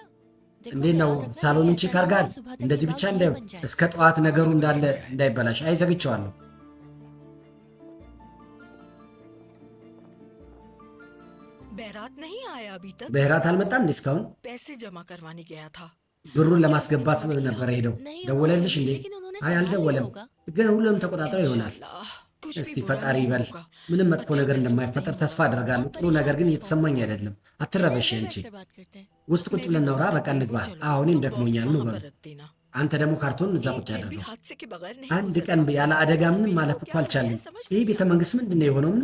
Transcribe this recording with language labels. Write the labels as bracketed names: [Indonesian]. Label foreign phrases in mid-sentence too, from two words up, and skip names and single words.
[Amharic] እንዴት ነው ሳሎኑን ቼክ አድርጋል? እንደዚህ ብቻ እስከ ጠዋት ነገሩ እንዳለ እንዳይበላሽ አይዘግቸዋለሁ። [Hindi] बैरात नहीं आया अभी तक? [Amharic] በህራት አልመጣም እንዴ እስካሁን? [Hindi] पैसे जमा करवाने गया था। [Amharic] ብሩን ለማስገባት ነበር ሄደው። ደወለልሽ እንዴ? አይ አልደወለም፣ ግን ሁሉንም ተቆጣጥረው ይሆናል። እስቲ ፈጣሪ ይበል። ምንም መጥፎ ነገር እንደማይፈጠር ተስፋ አደርጋለሁ። ጥሩ ነገር ግን እየተሰማኝ አይደለም። አትረበሽ እንጂ ውስጥ ቁጭ ብለን እናውራ። በቃ እንግባ። አሁን ደክሞኛል ነው በሉ። አንተ ደግሞ ካርቶን እዛ ቁጭ አድርገው። አንድ ቀን ያለ አደጋ ምንም ማለፍ እኮ አልቻለም። ይህ ቤተ መንግስት ምንድን ነው የሆነው?